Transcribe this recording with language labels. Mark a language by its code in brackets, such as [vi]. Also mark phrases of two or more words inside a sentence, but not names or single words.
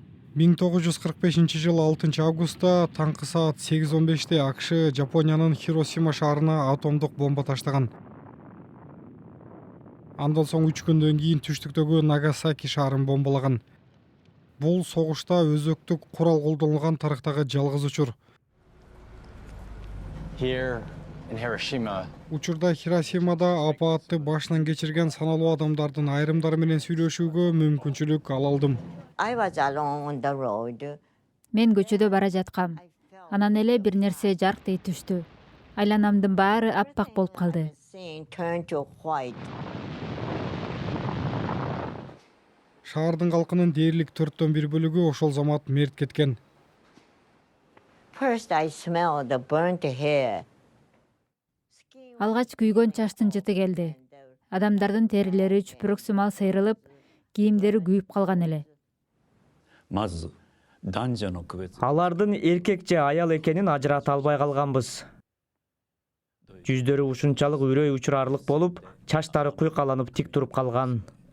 [ky] 1945 жылы 6 августта таңкы саат 8:15 АКШ Жапониянын Хиросима шаарына атомдук бомба таштаган. Андан соң 3 күндөн кийин түштүктөгү Нагасаки шаарын бомбалаган. Бул согушта өзөктүк курал колдонулган тарыхтагы жалгыз учур. [en] Here in Hiroshima, [ky] Учурда Хиросимада апаатты башынан кечирген саналуу адамдардын айрымдары менен сүйлөшүүгө мүмкүнчүлүк ала алдым. [en] I was alone on the road. [ky] Мен көчөдө бара жаткам. Анан эле бир нерсе жарк дей түштү. Айланамдын баары аппак болуп калды. [en] Scene turned to white. [ky] Шаардын калкынын дээрлик 1/4 бөлүгү ошол замат мерт кеткен. [en] First, I smelled the burnt hair. [ky] Алгач күйгөн чачтын жыты келди. Адамдардын терилери чүпүрөк сымал сайрылып, кийимдери күйүп калган эле. Алардын эркек же аял экенин ажырата албай калганбыз. Жүздөрү ушунчалык үрөй учурарлык болуп, чачтары куйкаланып тик туруп калган.